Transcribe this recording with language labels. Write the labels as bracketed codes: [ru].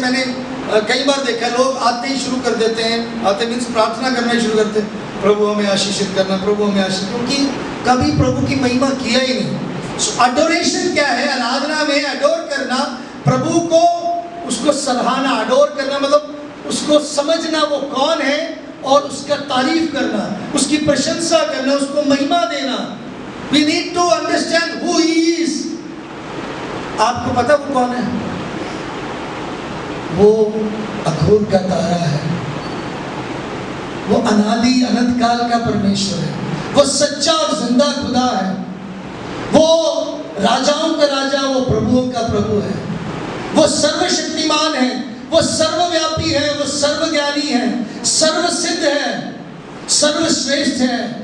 [hi] मैंने कई बार देखा, लोग आते ही शुरू कर देते हैं, आते मीन्स प्रार्थना करना शुरू करते हैं, प्रभु हमें आशीषित करना, प्रभु हमें आशीषित, क्योंकि कभी प्रभु की महिमा किया ही नहीं। सो अडोरेशन क्या है? आराधना में अडोर करना, प्रभु को उसको सराहना। अडोर करना मतलब उसको समझना वो कौन है और उसका तारीफ करना, उसकी प्रशंसा करना, उसको महिमा देना। [en] We need to understand who he is. [hi] आपको पता वो कौन है? वो अघोर का तारा है, वो अनादि अनंत काल का परमेश्वर है, वो सच्चा और जिंदा खुदा है, वो राजाओं का राजा, वो प्रभुओं का प्रभु है, वो सर्वशक्तिमान है, वो सर्वव्यापी है, वो सर्वज्ञानी है, सर्वसिद्ध है, सर्वश्रेष्ठ है,